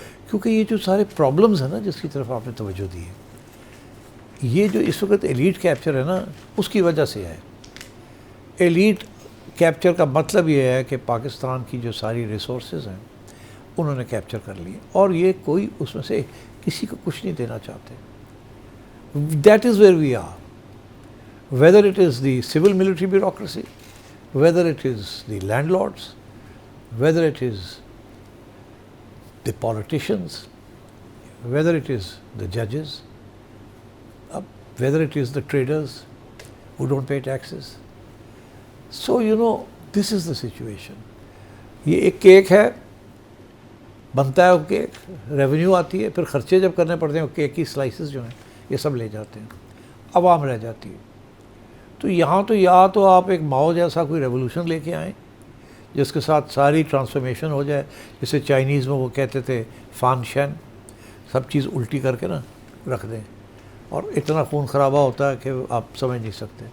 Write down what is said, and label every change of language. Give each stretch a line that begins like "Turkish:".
Urdu: کیونکہ یہ جو سارے پرابلمز ہیں نا جس کی طرف آپ نے توجہ دی ہے، یہ جو اس وقت ایلیٹ کیپچر ہے نا، اس کی وجہ سے ہے. ایلیٹ کیپچر کا مطلب یہ ہے کہ پاکستان کی جو ساری ریسورسز ہیں انہوں نے کیپچر کر لی، اور یہ کوئی اس میں سے کسی کو کچھ نہیں دینا چاہتے.
English: That is where we are. whether it is the civil military bureaucracy, whether it is the landlords, whether it is the politicians, whether it is the judges, whether it is the traders who don't pay taxes. So, this is the situation.
Urdu: یہ ایک cake ہے، بنتا ہے وہ cake, revenue آتی ہے، پھر خرچے جب کرنے پڑتے ہیں وہ کیک کی سلائسز جو ہیں یہ سب لے جاتے ہیں، عوام رہ جاتی ہے. تو یہاں تو یا تو آپ ایک ماؤ جیسا کوئی ریولوشن لے کے آئیں جس کے ساتھ ساری ٹرانسفارمیشن ہو جائے، جسے چائنیز میں وہ کہتے تھے فان شین، سب چیز الٹی کر کے نا رکھ دیں، اور اتنا خون خرابہ ہوتا ہے کہ آپ سمجھ نہیں سکتے.